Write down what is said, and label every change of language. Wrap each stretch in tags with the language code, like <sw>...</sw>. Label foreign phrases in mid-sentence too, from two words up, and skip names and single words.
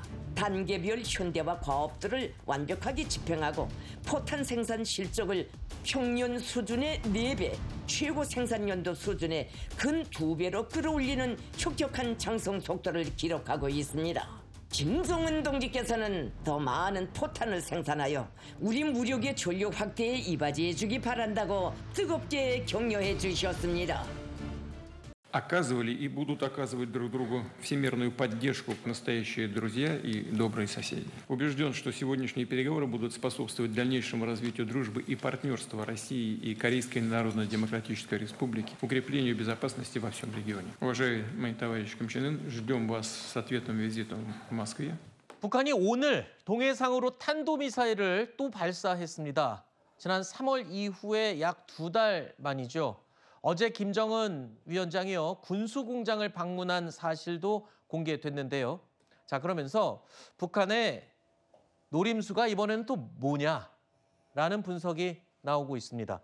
<ko>단계별 현대화 과업들을 완벽하게 집행하고 포탄 생산 실적을 평년 수준의 4배, 최고 생산연도 수준의 근 2배로 끌어올리는 혁혁한 장성 속도를 기록하고 있습니다. 김정은 동지께서는 더 많은 포탄을 생산하여 우리 무력의 전력 확대에 이바지해 주기 바란다고 뜨겁게 격려해 주셨습니다.</ko> <ru>Оказывали и будут оказывать друг другу всемирную поддержку настоящие друзья и добрые соседи. Убежден, что сегодняшние переговоры будут способствовать дальнейшему развитию дружбы и партнерства России и Корейской Народно-Демократической Республики, укреплению безопасности во всем регионе. Уважаемый товарищ Ким Чен Ын, ждем вас с ответным визитом в Москве.</ru> <ko>북한이 오늘 동해상으로 탄도미사일을 또 발사했습니다. 지난 3월 이후에 약 2달 만이죠. 어제 김정은 위원장이요 군수공장을 방문한 사실도 공개됐는데요. 자, 그러면서 북한의 노림수가 이번에는 또 뭐냐라는 분석이 나오고 있습니다.</ko>